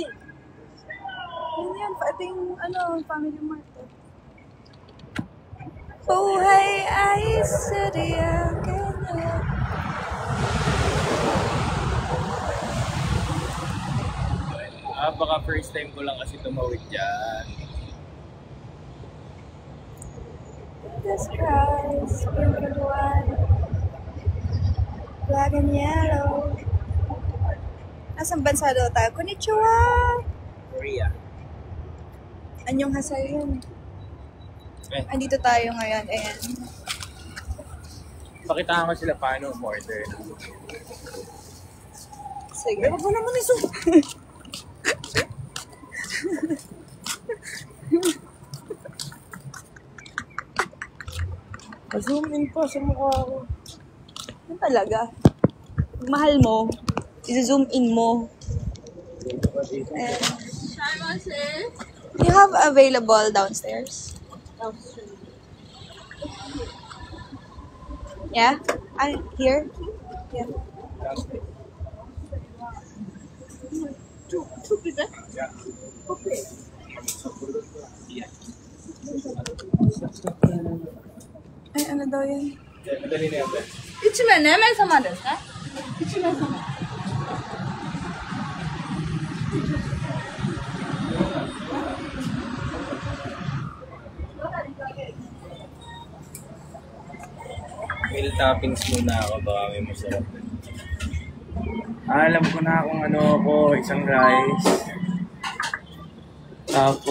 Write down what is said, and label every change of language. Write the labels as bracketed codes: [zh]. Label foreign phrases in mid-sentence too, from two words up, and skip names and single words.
[tl] Yun yan. Ito yung family mart. Buhay ay sadyang ganyan. Baka [en] first time [tl] ko lang kasi tumawid dyan. [en] The skies, pink and white, black and yellow. [tl] Nasaan bansa daw tayo? Konnichiwa! Korea. Anyong hasayo yun. Andito tayo ngayon. Ayan. Pakitaan ko sila paano umorder. Sige. Wag mo naman iso. [en] Zoom in [tl] pa sa mukha ko. Ano talaga? Pag mahal mo, i-zoom in mo. [en] And you have available downstairs? Yeah? Here? Yeah. Two pizza? Yeah. [tl] Ay, ano daw yan? Madali na yan. [ja] 1 名何名様ですか ?1 名様。 [en] Meal toppings [tl] muna ako, baka may masarap. Alam ko na kung ano ako, isang rice.